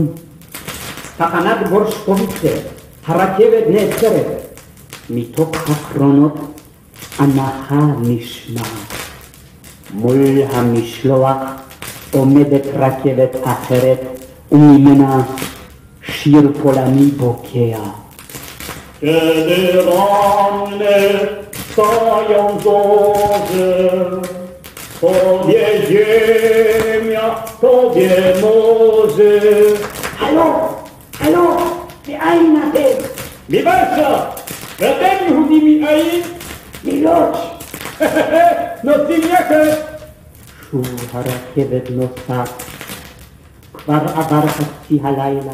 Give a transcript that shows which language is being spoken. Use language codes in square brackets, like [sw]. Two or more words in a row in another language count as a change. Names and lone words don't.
[he] תחנת בורשקוביצה, הרכבת נעצרת. מתוך הקרונות אנחה נשמעת. מול המשלוח עומדת רכבת אחרת, וממנה שיר פולני בוקע. [pl] Generalne stają zorze, Tobie ziemia, Tobie morze. [he] הלו, מאין אתם? מברשה! ואתם יהודים מאין? מלודז'. נוסעים יחד! שוב הרכבת נוסעת. כבר עבר חצי הלילה.